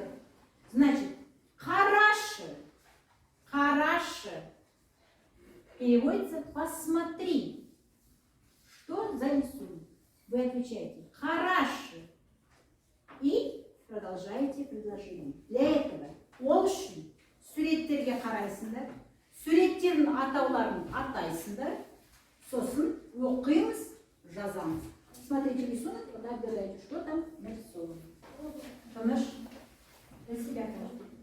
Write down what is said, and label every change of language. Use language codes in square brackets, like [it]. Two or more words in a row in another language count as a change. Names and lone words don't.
[kk] Значит, қарашы. Қарашы. [ru] Переводится посмотри. Что за рисунок? Вы отвечаете қарашы. И продолжаете предложение. Для этого [kk] ол үшін суреттерге қарайсыңдар. Суреттердің атауларын атайсыңдар. Сосын оқимыз, жазамыз. [ru] Смотрите рисунок, тогда отгадайте, что там нарисовано. Тыныш. Для себя каждый.